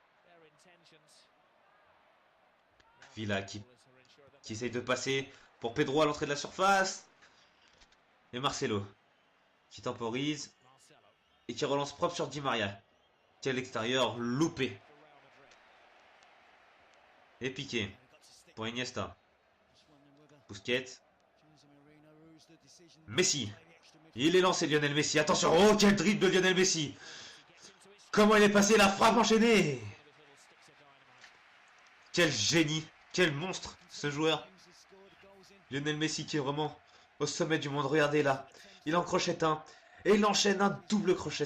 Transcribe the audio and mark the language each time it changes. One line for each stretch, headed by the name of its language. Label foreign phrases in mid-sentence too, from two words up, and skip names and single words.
French: Villa qui essaye de passer pour Pedro à l'entrée de la surface. Et Marcelo qui temporise et qui relance propre sur Di Maria. Qui est à l'extérieur, loupé. Et piqué pour Iniesta. Busquets. Messi. Il est lancé, Lionel Messi. Attention, oh quel dribble de Lionel Messi. Comment il est passé, la frappe enchaînée. Quel génie, quel monstre ce joueur. Lionel Messi qui est vraiment au sommet du monde. Regardez là, il en crochette un et il enchaîne un double crochet.